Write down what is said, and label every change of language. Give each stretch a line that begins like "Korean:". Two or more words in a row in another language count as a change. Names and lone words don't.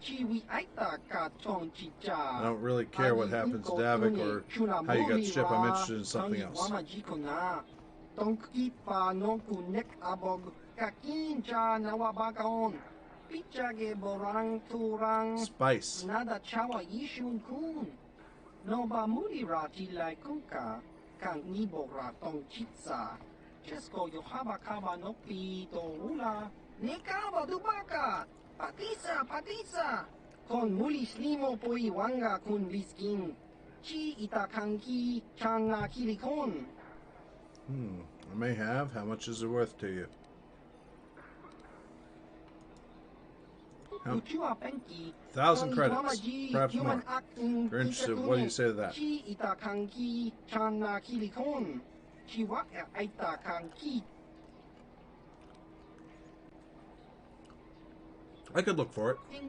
English: I don't really care what happens to Davik or how you got the ship. I'm interested in something else. Spice. Noba mulirati lai kunka, kan nibora tong chitsa. Chesko yohaba kaba nopi to ula. Nekaba dubaka, patisa, patisa. Kon mulis limo poi wanga kun biskin. Chi itakanki changa kilikon. I may have. How much is it worth to you? Penki. 1,000 credits, perhaps more. If you're interested, what do you say to that? I could look for it.